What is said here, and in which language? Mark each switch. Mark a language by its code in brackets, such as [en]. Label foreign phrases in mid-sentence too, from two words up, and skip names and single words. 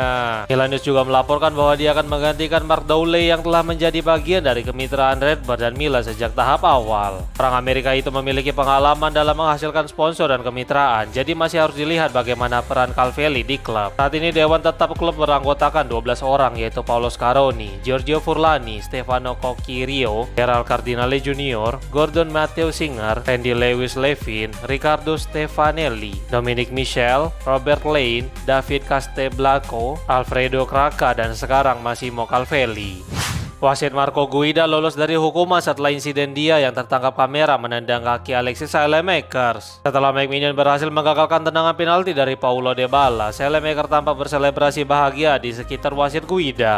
[id] Milan News juga melaporkan bahwa dia akan menggantikan Mark Dowley yang telah menjadi bagian dari kemitraan Redbird dan Milan sejak tahap awal. Orang Amerika itu memiliki pengalaman dalam menghasilkan sponsor dan kemitraan, jadi masih harus dilihat bagaimana peran Calvelli di klub. Saat ini Dewan Tetap klub beranggotakan 12 orang, yaitu Paolo Scaroni, Giorgio Furlani, Stefano Cocchirio, Gerald Cardinale Jr., Gordon Matteo Singer, Randy Lewis Levin, Riccardo Stefanelli, Dominic Michel, Robert Lane, David Castelblanco, Alfredo Craca, dan sekarang Massimo Calvelli. Wasit Marco Guida lolos dari hukuman setelah insiden dia yang tertangkap kamera menendang kaki Alexis Saelemaekers. Setelah McMinion berhasil menggagalkan tendangan penalti dari Paulo Dybala, Saelemaekers tampak berselebrasi bahagia di sekitar wasit Guida.